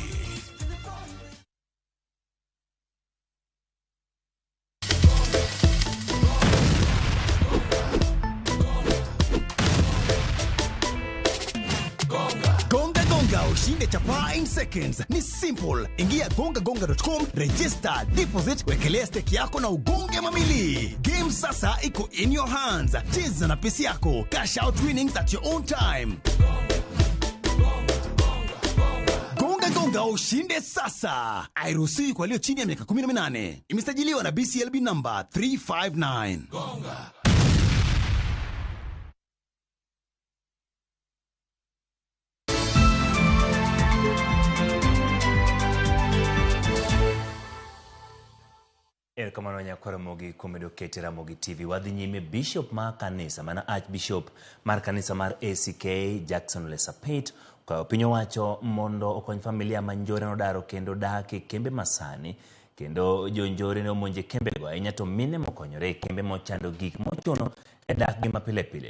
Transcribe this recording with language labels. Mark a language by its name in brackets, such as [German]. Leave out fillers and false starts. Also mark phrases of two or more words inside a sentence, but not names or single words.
[Swahili] Ushinde chapa [English] in seconds. [Swahili] Ni simple. Ingia gongagonga.com, register, deposit, wekelea stake yako na ugonge mamili. Game sasa iko [English] in your hands. [Swahili] Cheza na pesi yako. [English] Cash out winnings at your own time. [Swahili] Gonga ushinde sasa. Hairuhusiwi kwa walio chini ya miaka 18. Imesajiliwa na BCLB number 359. Gonga. [Luo (Kenya and Tanzania)] Erokamano nyakwara Mogi kuom medo keto Ramogi TV. Wadhi nyime. Bishop mar kanisa, mana Archbishop mar kanisa mar ACK Jackson Ole Sapit kwa piny owacho mondo okony familia ma njore nodaro kendo dak e kembe masani, kendo jonjore ne omonje kembe go ahinya to mine mokonyore kembe mochando gik mochuno e dak gi mapile pile.